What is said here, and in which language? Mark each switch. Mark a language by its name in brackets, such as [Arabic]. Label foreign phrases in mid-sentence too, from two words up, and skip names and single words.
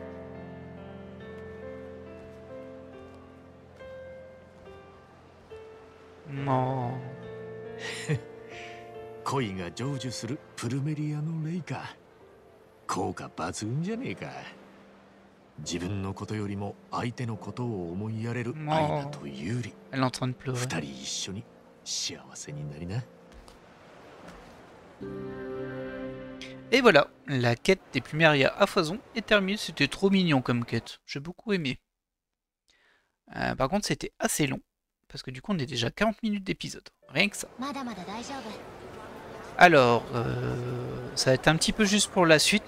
[Japanese] もう恋が成就するプルメリアのレイか。効果抜群じゃねえか。自分のことよりも相手のことを思いやれるアイナとユーリ。 [French] elle est en train de pleurer. [Japanese] 二人一緒に幸せになりな。 [French] Et voilà, la quête des Plumeria à foison est terminée. C'était trop mignon comme quête. J'ai beaucoup aimé. Par contre, c'était assez long. Parce que du coup, on est déjà à 40 minutes d'épisode. Rien que ça. Alors, ça va être un petit peu juste pour la suite.